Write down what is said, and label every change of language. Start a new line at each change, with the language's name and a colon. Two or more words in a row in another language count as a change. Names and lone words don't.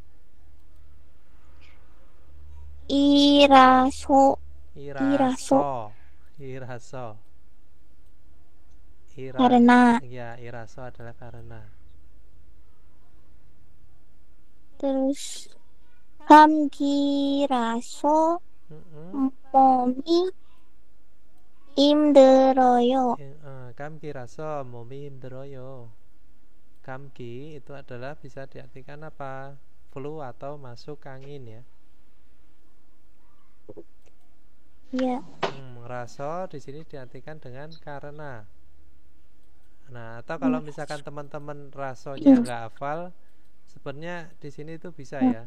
Indonesian: Iraso. Karena. Ya, iraso adalah karena.
Korean: Terus 감기라서 몸이 힘들어요. 감기라서 몸이 힘들어요.
Indonesian: Kamki itu adalah bisa diartikan apa? Flu atau masuk angin, ya. Iya. Raso di sini diartikan dengan karena. Nah, atau kalau misalkan teman-teman rasonya nggak hafal, sebenarnya di sini itu bisa, ya.